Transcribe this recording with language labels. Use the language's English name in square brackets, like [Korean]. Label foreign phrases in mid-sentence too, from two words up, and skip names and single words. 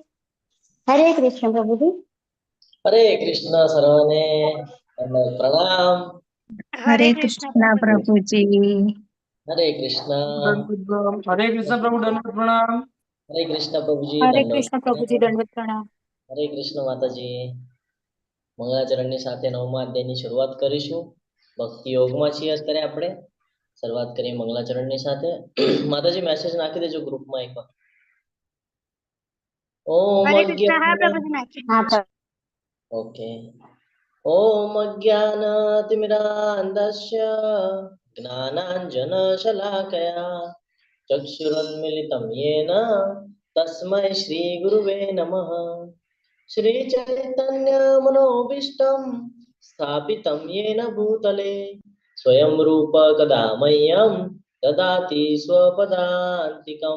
[Hindi] हरे कृष्ण प्रभु जी। हरे कृष्ण सर्वने प्रणाम। हरे कृष्णा प्रभु जी। हरे कृष्ण। हरे कृष्ण प्रभु दंडवत प्रणाम। हरे कृष्ण प्रभुजी हरे दंडवत कृष्ण प्रभु जी दंडवत प्रणाम। हरे कृष्ण माताजी। [Gujarati] મંગળાચરણની સાથે નવમા અધ્યાયની શરૂઆત કરીશું। ભક્તિ યોગમાં છીએ અત્યારે આપણે। શરૂઆત કરીએ મંગળાચરણની સાથે। માતાજી મેસેજ નાખી દેજો ગ્રુપમાં એકવાર। ઓમ [Hindi] हरे कृष्णा हाँ [Gujarati] અજ્ઞાન [Hindi] प्रभु जी नाखी। हाँ ओके। [Sanskrit] ओम अज्ञानातिमिरान्धस्य ज्ञानाञ्जनशलाकया चक्षुरुन्मिलितं येन तस्मै श्रीगुरुवे नमः। श्रीचैतन्यमनोभीष्टं स्थापितं येन भूतले स्वयं रूप कदा मह्यं ददाति स्वपदान्तिकम्।